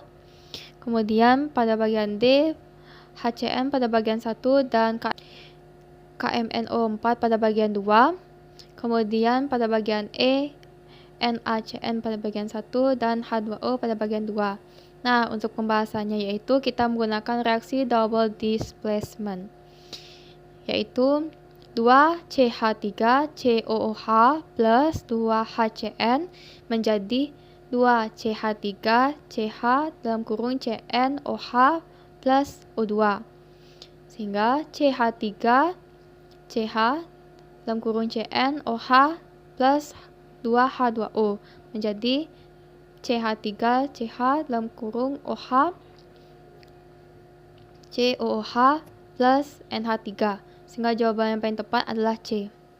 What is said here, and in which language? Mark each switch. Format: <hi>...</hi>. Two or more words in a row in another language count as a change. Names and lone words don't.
<id>Kemudian pada bagian D HCN pada bagian 1 dan KMNO4 pada bagian 2. Kemudian pada bagian E NaCN pada bagian 1 dan H2O pada bagian 2. Nah, untuk pembahasannya yaitu kita menggunakan reaksi</id> <en>double displacement,</en> <id>yaitu 2CH3COOH plus 2HCN menjadi 2CH3CH dalam kurung CNOH plus O2, sehingga CH3CH dalam kurung CNOH plus 2H2O menjadi CH3CH dalam kurung OH COOH plus NH3, sehingga jawaban yang paling tepat adalah C.</id>